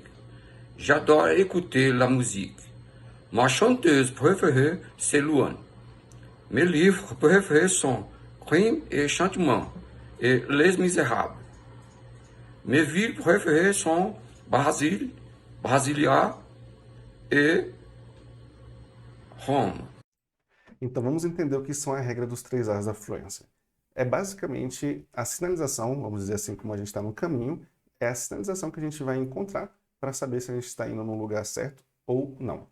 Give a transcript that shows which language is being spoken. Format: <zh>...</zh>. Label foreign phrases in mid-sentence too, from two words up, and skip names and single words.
<fr>J'adore écouter la musique. Ma chanteuse préférée, c'est Luan. Mes livres préférés sont Crime et Châtiment et Les Misérables. Mes villes préférées sont Basile, Brasilia e Roma.</fr> <pt>Então vamos entender o que são a regra dos 3 As da fluência. É basicamente a sinalização, vamos dizer assim, como a gente está no caminho, é a sinalização que a gente vai encontrar para saber se a gente está indo no lugar certo ou não.</pt>